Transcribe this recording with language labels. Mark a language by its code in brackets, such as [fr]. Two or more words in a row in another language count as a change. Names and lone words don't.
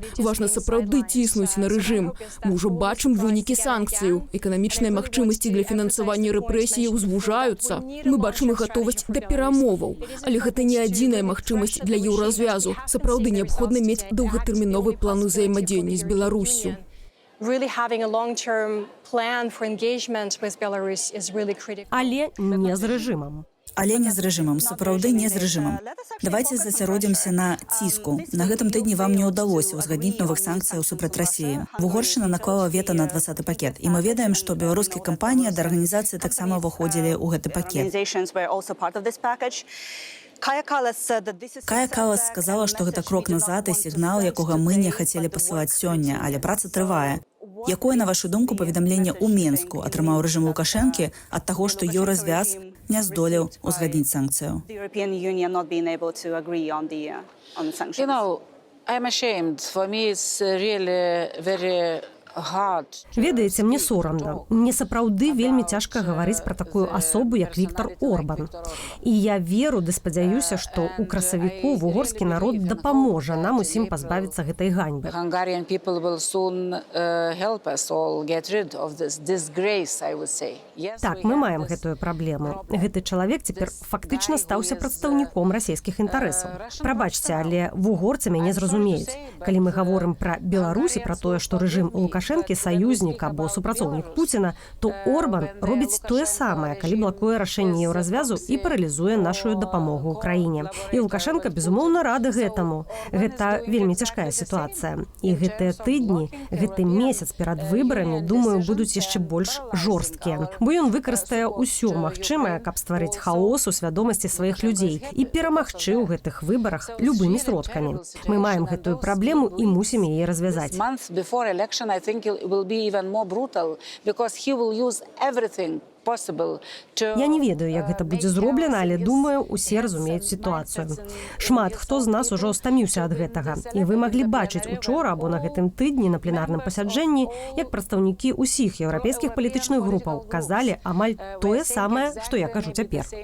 [be] Важна сапраўды ціснуць на рэжым. Мы ўжо бачым вынікі санкцыяў. Эканамічныя магчымасці для фінансавання рэпрэсіяў звужаюцца. Мы бачым і гатовасць да перамоваў. Але гэта не адзіная магчымасць для еўразвязу. Сапраўды неабходна мець доўгатэрміновы план узаемадзеяння з Беларуссю. [en] Really having a long-term plan for engagement with Belarus is really critical. [be] Але не з рэжымам. Але не з рэжымам, сапраўды не з рэжымам. Давайце засяродзімся на ціску. На гэтым тыдні вам не ўдалося ўзгадніць новых санкцыяў супраць Расіі. Угоршчына наклала вета на 20-й пакет. І мы ведаем, што беларускія кампаніі да арганізацыі таксама ўваходзілі ў гэты пакет. Кая Калас сказала, што гэта крок назад і сігнал, якога мы не хацелі пасылаць сёння, але праца трывае. Якое, на вашу думку, паведамленне ў Менску атрымаў рэжым Лукашэнкі ад таго, што еўразвяз не здолеў узгадніць санкцыю? [en] You know, I'm ashamed. For me, it's really very hard. [be] Ведаеце, мне сорамна. Мне сапраўды вельмі цяжка гаварыць пра такую асобу, як Віктор Орбан. І я веру ды спадзяюся, што ў красавіку вугорскі народ дапаможа нам усім пазбавіцца гэтай ганьбы. [en] Hungarian people will soon help us all get rid of this disgrace, I would say. Yes, [be] Так, мы маем гэтую праблему. Гэты чалавек цяпер фактычна стаўся прадстаўніком расійскіх інтарэсаў. Прабачце, але вугорцы мяне зразумеюць. Калі мы гаворым пра Беларусь і пра тое, што рэжым Лукашэнкі саюзнік або супрацоўнік Пуціна, то Орбан робіць тое самае, калі блакуе рашэнне еўразвязу і паралізуе нашу дапамогу ўкраіне. І Лукашенко, безумоўна, рады гэтаму. Гэта вельмі цяжкая сітуацыя. І гэтыя тыдні, гэты месяц перад выбарамі, думаю, будуць яшчэ больш жорсткія. Бо ён выкарыстае ўсё магчымае, каб стварыць хаос у свядомасці сваіх людзей і перамагчы ў гэтых выбарах любымі сродкамі. Мы маем гэтую праблему і мусім яе развязаць. [en] Months before election, I think it will be even more brutal because he will use everything possible to... [be] Я не ведаю, як гэта будзе зроблена, але думаю, усе разумеюць сітуацыю. Шмат хто з нас ужо стаміўся ад гэтага. І вы маглі бачыць учора або на гэтым тыдні на пленарным пасяджэнні, як прадстаўнікі ўсіх еўрапейскіх палітычных групаў казалі амаль тое самае, што я кажу цяпер.